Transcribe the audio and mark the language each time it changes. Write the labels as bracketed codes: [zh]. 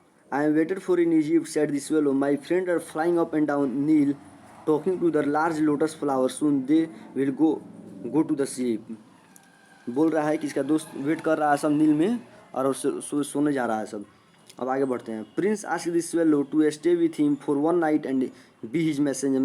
[en] I am waited for in Egypt, said the swallow. My friends are flying up and down Nile, talking to the large lotus flowers. Soon they will go to the sea. [hi] बोल रहा है कि इसका दोस्त wait कर रहा है सब नील में और सोने जा रहा है सब। अब आगे बढ़ते हैं। [en] Prince asked the swallow to stay with him for one night and be his messenger.